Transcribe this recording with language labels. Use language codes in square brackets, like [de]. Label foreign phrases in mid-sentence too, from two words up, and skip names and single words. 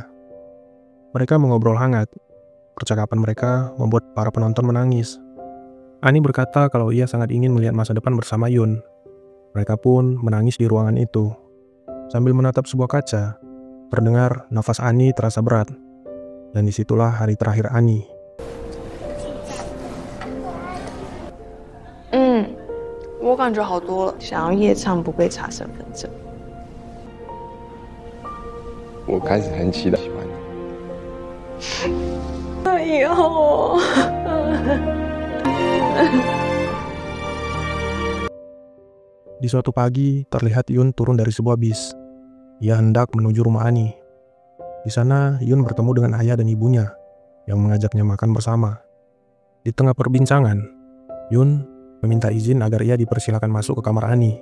[id] Mereka mengobrol hangat. Percakapan mereka membuat para penonton menangis. Ani berkata kalau ia sangat ingin melihat masa depan bersama Yun. Mereka pun menangis di ruangan itu. Sambil menatap sebuah kaca, terdengar nafas Ani terasa berat. Dan disitulah hari terakhir Ani. [zh] 我感觉好多了。想要夜唱不被查身份证。我开始很期待喜欢你。那以后。 [id] Di suatu pagi, terlihat Yun turun dari sebuah bis. Ia hendak menuju rumah Ani. Di sana, Yun bertemu dengan ayah dan ibunya, yang mengajaknya makan bersama. Di tengah perbincangan, Yun meminta izin agar ia dipersilakan masuk ke kamar Ani.